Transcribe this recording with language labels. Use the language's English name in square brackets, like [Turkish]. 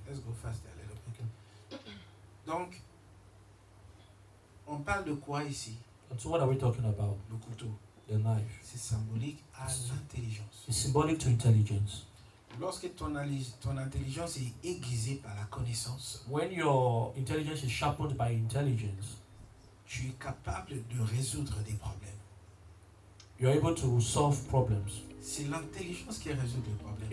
[English] Let's go faster a little bit. [French] Donc, on parle de quoi ici? [English] And so what are we talking about? [French] Le couteau. [English] The knife. [French] C'est symbolique à l'intelligence. [English] It's symbolic to intelligence. [French] Lorsque ton intelligence est aiguisée par la connaissance, [English] When your intelligence is sharpened by intelligence, [French] tu es capable de résoudre des problèmes. [English] you're able to solve problems. [French] C'est l'intelligence qui résout les problèmes.